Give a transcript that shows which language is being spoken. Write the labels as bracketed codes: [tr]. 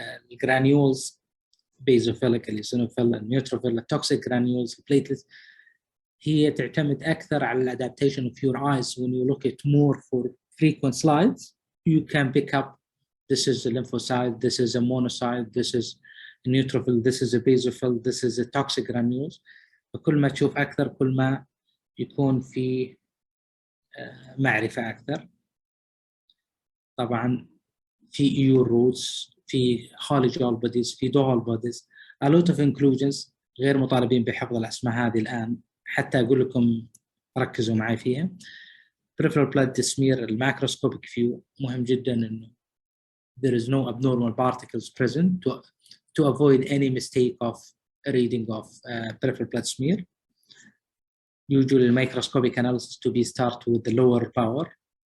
[ar] الجرانيولز basophilic eosinophil neutrophil toxic granules platelets هي تعتمد أكثر على [en] adaptation of your eyes. When you look at more for frequent slides you can pick up this is a lymphocyte, this is a monocyte, this is a neutrophil, this is a basophil, this is a toxic granules. [ar] فكل ما تشوف أكثر كل ما يكون في معرفة أكثر. طبعاً في EU roots في hologeal bodies في dual bodies. [en] A lot of inclusions [ar] غير مطالبين بحفظ الأسماء هذه الآن حتى أقول لكم ركزوا معي فيها. [en] Peripheral blood smear الماكروسكوبيك view [ar] مهم جدا إنه [en] there is no abnormal particles present to avoid any mistake of reading of peripheral blood smear. Usually microscopic analysis to be start with the lower power.